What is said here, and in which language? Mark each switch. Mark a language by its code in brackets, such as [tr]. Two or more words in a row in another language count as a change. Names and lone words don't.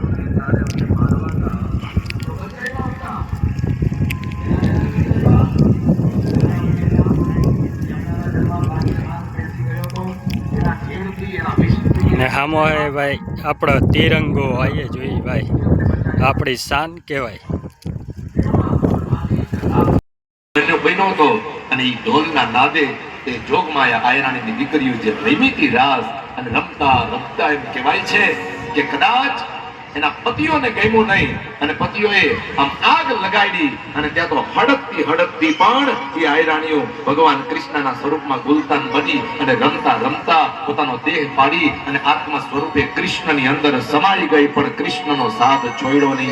[gu] ને હામો હૈ ભાઈ આપડા તિરંગો આઈએ જોઈ ભાઈ આપડી શાન કહવાય। બનો તો અને ઈ ઢોલના નાદે તે જોગમાયા આયરાણીની દીકરીઓ જે રમીતી રાસ અને રમતા રમતા એમ કહેવાય છે કે કદાચ એના પતિઓને ગમ્યો નહીં અને પતિઓએ આમ આગ લગાડી અને ત્યા તો હડકતી પણ ઈ આયરાણીઓ ભગવાન કૃષ્ણના સ્વરૂપમાં ગુલતાન બની અને રમતા રમતા પોતાનો દેહ પાડી અને આત્મા સ્વરૂપે કૃષ્ણની અંદર સમાઈ ગઈ। પણ કૃષ્ણનો સાથ છોડ્યો નહીં।